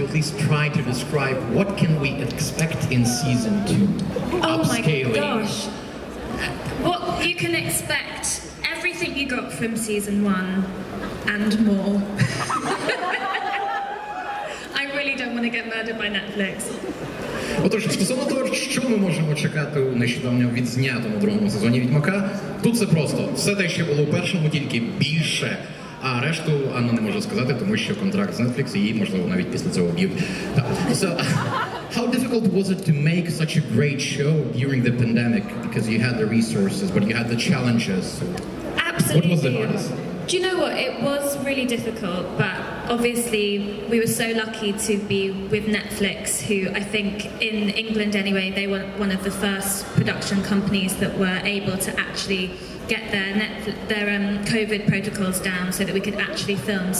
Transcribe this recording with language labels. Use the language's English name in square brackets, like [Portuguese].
[English] at least try to describe what can we expect in Season 2? Oh my Upscaling. gosh. What you can expect, everything you got from Season 1 and more. I really don't want to get murdered by Netflix. [Ukrainian] Отож, стосовно того, що ми можемо чекати у нещодавно відзнятому другому сезоні «Відьмака», тут все просто. Все те, що було у першому, тільки більше. А решту Анна не може сказати, тому що контракт з Netflix її, можливо, навіть після цього б'ють. [English] So, how difficult was it to make such a great show during the pandemic? Because you had the resources, but you had the challenges. Absolutely. What was the hardest? Do you know what? It was really difficult, but obviously we were so lucky to be with Netflix, who I think in England anyway, they were one of the first production companies that were able to actually get their COVID protocols down so that we could actually film.